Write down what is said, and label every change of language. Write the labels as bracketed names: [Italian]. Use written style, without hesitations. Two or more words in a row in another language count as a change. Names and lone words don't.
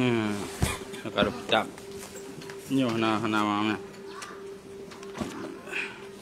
[Indonesian] Kalau pecah, [Achinese] nyoh hana mana.